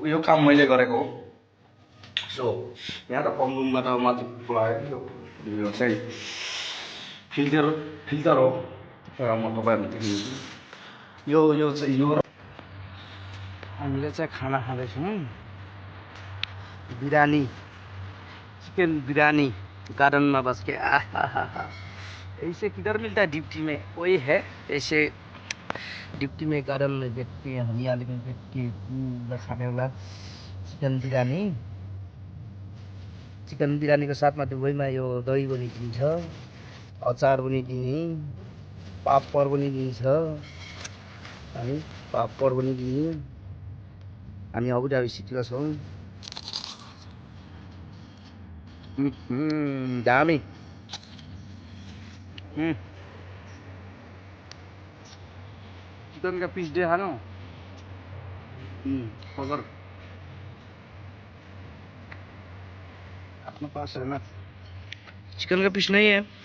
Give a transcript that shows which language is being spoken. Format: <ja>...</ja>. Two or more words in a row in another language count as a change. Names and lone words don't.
<ne>यो काम मैले गरेको हो। सो यहाँ त पम्बुङबाट माथि पुऱ्यायो। यो चाहिँ फिल्टर हो र म तपाईँहरूलाई देखाउँछु। यो चाहिँ यो हामीले चाहिँ खाना खाँदैछौँ,</ne> <hi>बिरयानी, चिकन बिरयानी गार्डन में बस के। ऐसे किधर मिलता है डिप्टी में, वही है ऐसे डिप्टी में गार्डन में बैठ के हरियाली में बैठ के खाने वाला चिकन बिरयानी।</hi> <ne>चिकन बिरयानी</ne> <hi>को साथ में</hi> <ne>दुबईमा यो दही पनि दिन्छ, अचार पनि दिने, पापड पनि दिन्छ, अनि पापड पनि दिने। हामी अबुधाबी सिटीमा छौँ। दामी।</ne> <hi>चिकन का पीस दे खाना। पकड़ अपने पास है ना, चिकन का पीस नहीं है।</hi>